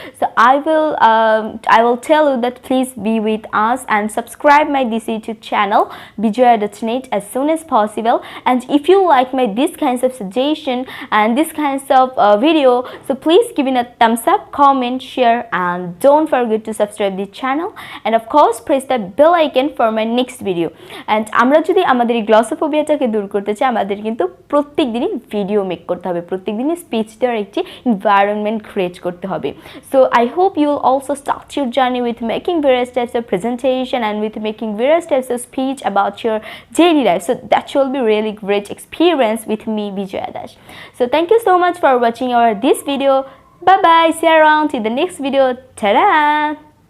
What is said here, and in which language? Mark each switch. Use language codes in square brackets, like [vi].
[en] So I will tell you that please be with us and subscribe my this YouTube channel Bijaya.net as soon as possible. And if you like my this kinds of suggestion and this kinds of video, so please give it a thumbs up, comment, share, and don't forget to subscribe the channel, and of course press the bell icon for my next video. [bn] And আমরা যদি আমাদের এই গ্লসোফোবিয়াটাকে দূর করতে চাই, আমাদের কিন্তু প্রত্যেক দিনই ভিডিও মেক করতে হবে, প্রত্যেক দিনই স্পিচ দেওয়ার একটি এনভায়রনমেন্ট ক্রিয়েট করতে হবে। [en] So I hope you will also start your journey with making various types of presentation and with making various types of speech about your daily life. So that will be really great experience with me, Bijaya Dash. So thank you so much for watching our this video. Bye bye, see you around in the next video. Ta-da!